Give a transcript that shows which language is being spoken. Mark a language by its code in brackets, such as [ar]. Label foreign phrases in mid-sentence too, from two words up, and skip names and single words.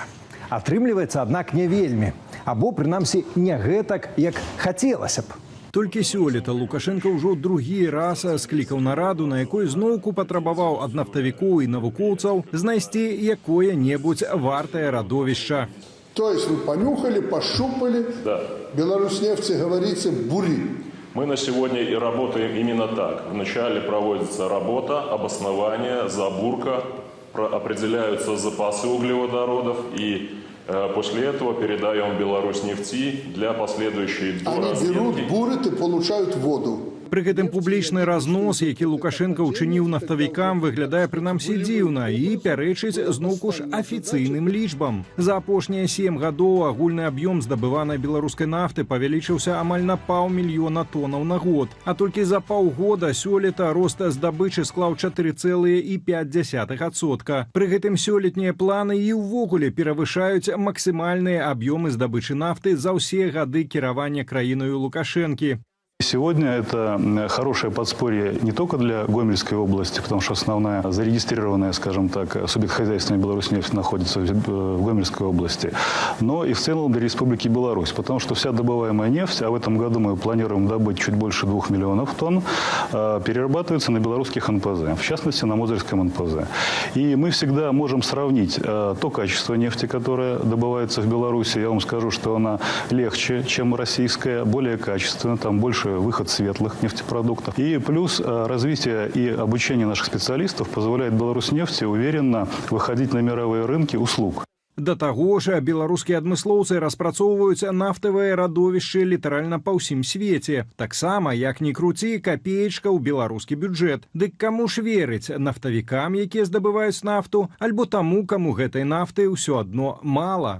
[be] Атрымліваецца, аднак, не вельмі. Або, прынамсі, не гэтак, як хацелася б. Толькі сёлета Лукашенка ўжо другі раз склікаў нараду, на якой зноўку патрабаваў ад нафтавікоў і навукоўцаў знайсці якое-небудзь вартае радовішча. [ru] То есть вы понюхали, пощупали, да. Беларуснефти, говорится, бури. Мы на сегодня и работаем именно так. Вначале проводится работа, обоснование, забурка, определяются запасы углеводородов и после этого передаем Беларуснефти для последующей доразведки. Они берут, бурят и получают воду. [be] Пры гэтым публічны разнос, які Лукашенко ўчыніў нафтавікам, выглядае прынамсі дзіўна і пярэчыць зноўку ж афіцыйным лічбам. За апошнія 7 гадоў агульны аб'ём здабыванай беларускай нафты павялічыўся амаль на 500 000 тоннаў на год. А толькі за паўгода сёлета рост здабычы склаў 4,5%. Пры гэтым сёлетнія планы і ўвогуле перавышаюць максімальныя аб'ёмы здабычы нафты за ўсе гады кіравання краіною Лукашэнкі. [ru] Сегодня это хорошее подспорье не только для Гомельской области, потому что основная зарегистрированная, скажем так, субъект хозяйственной Беларуснефть находится в Гомельской области, но и в целом для Республики Беларусь, потому что вся добываемая нефть, а в этом году мы планируем добыть чуть больше 2 миллионов тонн, перерабатывается на белорусских НПЗ, в частности на Мозырском НПЗ. И мы всегда можем сравнить то качество нефти, которое добывается в Беларуси. Я вам скажу, что она легче, чем российская, более качественная, там больше выход светлых нефтепродуктов. И плюс развитие и обучение наших специалистов позволяет Беларуснефти уверенно выходить на мировые рынки услуг. [be] Да таго ж, беларускія адмыслоўцы распрацоўваюць нафтавыя радовішчы літаральна па ўсім свеце. Таксама, як ні круці, капеечка ў беларускі бюджэт. Дык каму ж верыць, нафтавікам, якія здабываюць нафту, альбо таму, каму гэтай нафты ўсё адно мала?